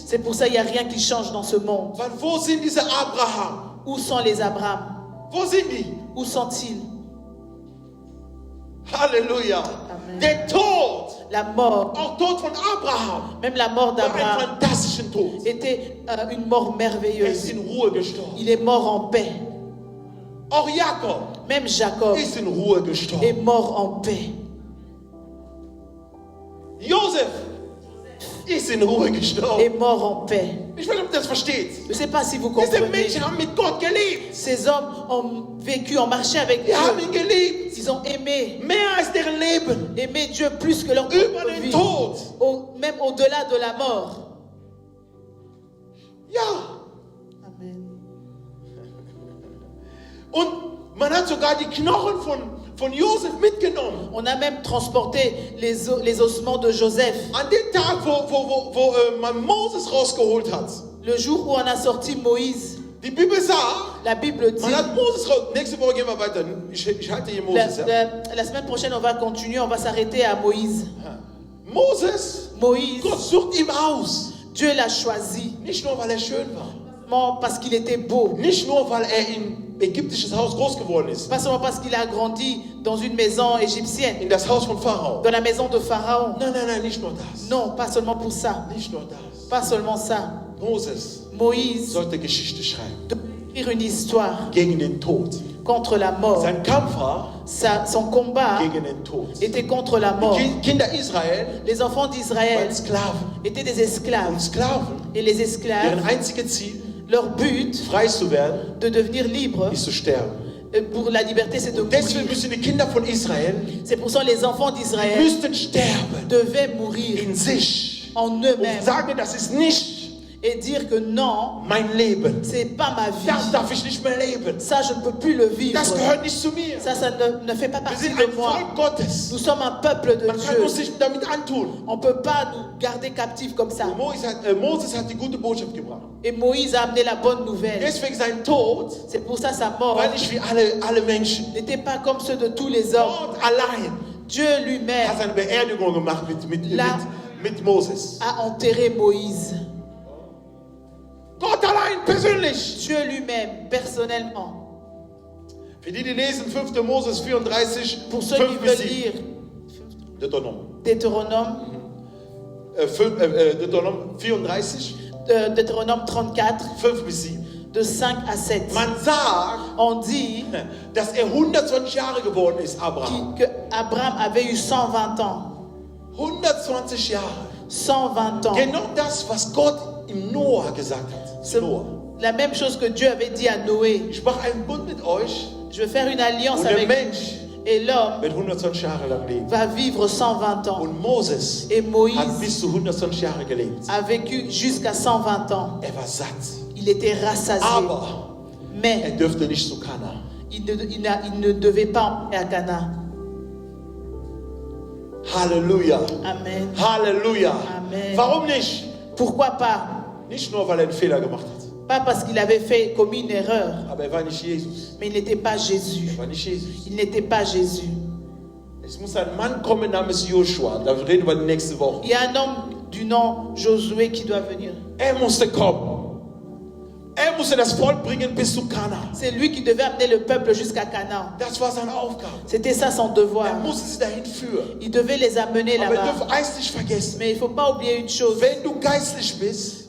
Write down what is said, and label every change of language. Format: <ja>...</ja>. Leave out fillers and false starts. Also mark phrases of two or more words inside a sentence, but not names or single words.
<fr>C'est pour ça qu'il n'y a rien qui change dans ce monde.</fr> <de>Weil wo sind diese Abraham?</de> <fr>Où sont les Abraham?</fr> <de>Wo sind die?</de> <fr>Où sont-ils?</fr> <de>Halleluja.</de> <fr>Amen.</fr> <de>Der Tod,</de> <fr>La mort,</fr> <de>auch Tod von Abraham,</de> <fr>même la mort</fr> <de>war ein</de> <fr>d'Abraham,</fr> <de>fantastischen Tod.</de> <fr>était une mort</fr> <de>Er ist</de> <fr>merveilleuse.</fr> <de>in Ruhe gestorben.</de> <fr>Il est mort en paix.</fr> <de>Auch Jakob</de> <fr>Même Jacob</fr> <de>ist in Ruhe</de> <fr>est</fr> <de>gestorben.</de> <fr>mort en paix.</fr> <de>Josef ist in Ruhe gestorben.</de> <fr>Est mort en paix.</fr> <de>Ich weiß nicht, ob ihr das versteht.</de> <fr>Je ne sais pas si vous</fr> <de>Diese</de> <fr>comprenez.</fr> <de>Menschen haben mit Gott gelebt.</de> <fr>Ces hommes ont vécu, ont marché avec</fr> <de>Die haben</de> <fr>Dieu.</fr> <de>ihn geliebt.</de> <fr>Ils ont aimé,</fr> <de>Mehr als deren Leben.</de> <fr>aimé Dieu plus que leur</fr> <de>Über</de> <fr>propre</fr> <de>den</de> <fr>vie.</fr> <de>Tod.</de> <fr>Même au-delà de la mort.</fr> <de>Ja.</de> <fr>Amen.</fr> <de>Und man hat sogar die Knochen von Josef mitgenommen.</de> <fr>On a même transporté les ossements de Joseph.</fr> <de>An dem Tag, wo man Moses rausgeholt hat.</de> <fr>Le jour où on a sorti Moïse,</fr> <de>Die Bibel sagt,</de> <fr>la Bible dit,</fr> <de>man hat Moses raus. Nächste Woche gehen wir weiter. Ich halte hier Moses. Ja?</de> <fr>la semaine prochaine on va continuer, on va s'arrêter à Moïse. Moses, Moïse,</fr> <de>Gott sucht ihn aus.</de> <fr>Dieu l'a choisi,</fr> <de>Nicht nur, weil er schön war.</de> <fr>non parce qu'il était beau,</fr> <de>Nicht nur, weil er in ägyptisches Haus groß geworden ist.</de> <fr>pas seulement parce qu'il a grandi dans une maison égyptienne,</fr> <de>In das Haus von Pharao.</de> <fr>dans la maison de Pharaon.</fr> <de>Nein, nicht nur das.</de> <fr>Non, pas seulement pour ça,</fr> <de>Nicht nur das.</de> <fr>pas seulement ça. Moses Moïse</fr> <de>sollte Geschichte schreiben.</de> <fr>devait écrire une histoire</fr> <de>Gegen den Tod.</de> <fr>contre la mort.</fr> <de>Sein Kampf war</de> <fr>Son combat</fr> <de>gegen den Tod.</de> <fr>était contre la mort.</fr> <de>Die Kinder Israel</de> <fr>Les enfants</fr> <de>waren</de> <fr>d'Israël</fr> <de>Sklaven.</de> <fr>étaient des</fr> <de>Und</de> <fr>esclaves.</fr> <de>Sklaven,</de> <fr>Et les</fr> <de>deren</de> <fr>esclaves,</fr> <de>einziges Ziel,</de> <fr>leur but</fr> <de>frei zu werden,</de> <fr>de devenir libre</fr> <de>ist zu sterben.</de> <fr>pour la liberté, c'est de</fr> <de>Und deswegen</de> <fr>mourir.</fr> <de>müssen die Kinder von Israel,</de> <fr>C'est pour ça que les enfants</fr> <de>die</de> <fr>d'Israël</fr> <de>müssten sterben</de> <fr>devaient mourir</fr> <de>in sich.</de> <fr>en</fr> <de>Und</de> <fr>eux-mêmes</fr> <de>sagen, das ist nicht</de> <fr>et dire que non,</fr> <de>mein Leben.</de> <fr>c'est pas ma</fr> <de>Das</de> <fr>vie.</fr> <de>darf ich nicht mehr leben.</de> <fr>Ça, je ne peux plus le vivre.</fr> <de>Das gehört nicht zu mir.</de> <fr>Ça ne fait pas</fr> <de>Wir</de> <fr>partie</fr> <de>sind</de> <fr>de</fr> <de>ein</de> <fr>moi.</fr> <de>Volk Gottes.</de> <fr>Nous sommes un peuple de</fr> <de>Man kann</de> <fr>Dieu.</fr> <de>uns nicht damit antun.</de> <fr>On ne peut pas nous garder captifs comme ça.</fr> <de>Moses hat die gute Botschaft gebracht.</de> <fr>Et Moïse a amené la bonne nouvelle.</fr> <de>Deswegen sein Tod</de> <fr>C'est pour ça sa mort</fr> <de>war nicht wie alle Menschen.</de> <fr>n'était pas comme ceux de tous les hommes.</fr> <de>Gott allein</de> <fr>Dieu lui-même</fr> <de>hat seine Beerdigung gemacht</de> <fr>La-</fr> <de>mit Moses.</de> <fr>a enterré Moïse.</fr> <de>Gott allein persönlich.</de> <fr>Dieu lui-même, personnellement.</fr> <de>Für die lesen 5. Moses 34,</de> <fr>Pour ceux qui</fr> <de>5 bis</de> <fr>veulent 7. lire</fr> <de>Deuteronom.</de> <fr>Deutéronome,</fr> <de>Deuteronom 34,</de> <fr>Deutéronome 34,</fr> <de>5 bis 7.</de> <fr>de 5 à 7.</fr> <de>Man sagt,</de> <fr>On dit</fr> <de>dass 120 Jahre geworden ist, Abraham.</de> <fr>que Abraham avait eu 120 ans.</fr> <de>120 Jahre.</de> <fr>120 ans.</fr> <de>Genau das, was Gott im Noah gesagt hat.</de> <fr>C'est Noah. la même chose que Dieu avait dit à Noé.</fr> <de>Ich mache einen Bund mit euch</de> <fr>Je vais faire une alliance</fr> <de>und der</de> <fr>avec vous.</fr> <de>Mensch</de> <fr>Et l'homme</fr> <de>wird 120 Jahre lang leben.</de> <fr>va vivre 120 ans.</fr> <de>Und Moses</de> <fr>Et Moïse</fr> <de>hat bis zu 120 Jahre gelebt.</de> <fr>a vécu jusqu'à 120 ans.</fr> <de>Er war satt.</de> <fr>Il était rassasié.</fr> <de>Aber er</de> <fr>Mais</fr> <de>dürfte nicht zu Kana.</de> <fr>il ne devait pas entrer à Cana.</fr> <de>Halleluja.</de> <fr>Amen.</fr> <de>Halleluja.</de> <fr>Amen.</fr> <de>Warum nicht?</de> <fr>Pourquoi pas?</fr> <de>Nicht nur, weil er einen Fehler gemacht hat.</de> <fr>Pas parce qu'il avait commis une erreur,</fr> <de>Aber er war nicht Jesus.</de> <fr>mais il n'était pas Jésus.</fr> <de>Er war nicht Jesus.</de> <fr>Il n'était pas Jésus.</fr> <de>Es muss ein Mann kommen namens Joshua. Da reden wir nächste Woche.</de> <fr>Il y a un homme du nom Josué qui doit venir.</fr> <de>Er musste kommen. Er musste das Volk bringen bis zu Kana.</de> <fr>C'est lui qui devait amener le peuple jusqu'à Canaan.</fr> <de>Das war seine Aufgabe.</de> <fr>C'était ça son</fr> <de>Er</de> <fr>devoir.</fr> <de>musste sie dahin führen.</de> <fr>Il devait les amener</fr> <de>Aber wir</de> <fr>là-bas.</fr> <de>dürfen eins nicht vergessen.</de> <fr>Mais il ne faut pas oublier une chose.</fr> <de>Wenn du geistlich bist</de>